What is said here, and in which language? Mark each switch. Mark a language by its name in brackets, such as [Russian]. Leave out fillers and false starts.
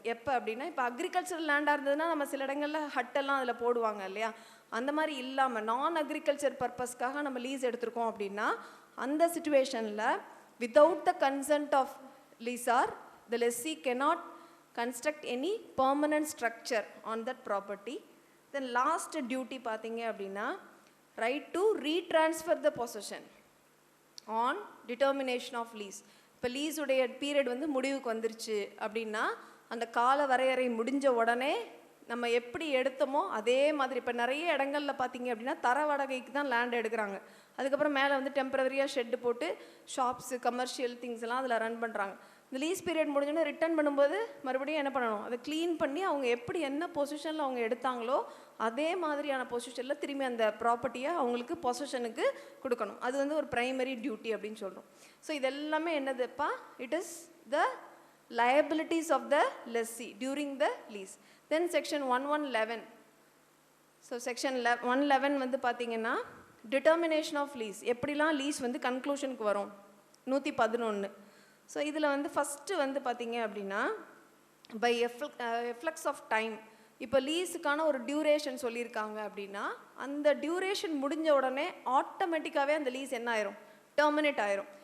[Tamil] எப்போ அப்படின்னா, இப்போ அக்ரிகல்ச்சரல் லேண்டாக இருந்ததுன்னா நம்ம சில இடங்களில் ஹட்டெல்லாம் அதில் போடுவாங்க இல்லையா, அந்த மாதிரி இல்லாமல் நான் அக்ரிகல்ச்சர் பர்பஸ்க்காக நம்ம லீஸ் எடுத்திருக்கோம் அப்படின்னா அந்த சுச்சுவேஷனில் [English] Without the consent of lessor the lessee cannot construct any permanent structure on that property. Then last duty [Tamil] பார்த்தீங்க அப்படின்னா [English] right to retransfer the possession on determination of lease. [Tamil] இப்போ லீஸ் உடைய பீரியட் வந்து முடிவுக்கு வந்துருச்சு அப்படின்னா அந்த கால வரையறை முடிஞ்ச உடனே நம்ம எப்படி எடுத்தோமோ அதே மாதிரி. இப்போ நிறைய இடங்களில் பார்த்தீங்க அப்படின்னா தர வாடகைக்கு தான் லேண்ட் எடுக்கிறாங்க, அதுக்கப்புறம் மேலே வந்து டெம்பரவரியாக ஷெட்டு போட்டு ஷாப்ஸு கமர்ஷியல் திங்ஸ் எல்லாம் அதில் ரன் பண்ணுறாங்க. இந்த லீஸ் பீரியட் முடிஞ்சோடனே ரிட்டர்ன் பண்ணும்போது மறுபடியும் என்ன பண்ணணும், அதை க்ளீன் பண்ணி அவங்க எப்படி என்ன பொசிஷனில் அவங்க எடுத்தாங்களோ அதே மாதிரியான பொசிஷனில் திரும்பி அந்த ப்ராப்பர்ட்டியை அவங்களுக்கு பொசிஷனுக்கு கொடுக்கணும். அது வந்து ஒரு ப்ரைமரி டியூட்டி அப்படின்னு சொல்கிறோம். [English] so [Tamil] இதெல்லாமே என்னதுப்பா, [English] It is the liabilities of the lessee during the lease. Then section 1111. So section 111 [Tamil] வந்து பார்த்தீங்கன்னா [English] determination of lease. [Tamil] எப்படிலாம் லீஸ் வந்து கன்க்ளூஷனுக்கு வரும் 111. ஸோ இதில் வந்து ஃபஸ்ட்டு வந்து பார்த்தீங்க அப்படின்னா பை எஃப்ளக்ஸ் ஆஃப் டைம். இப்போ லீஸுக்கான ஒரு டியூரேஷன் சொல்லியிருக்காங்க அப்படின்னா அந்த டியூரேஷன் முடிஞ்ச உடனே ஆட்டோமேட்டிக்காகவே அந்த லீஸ் என்ன ஆயிரும், டெர்மினேட் ஆயிரும்.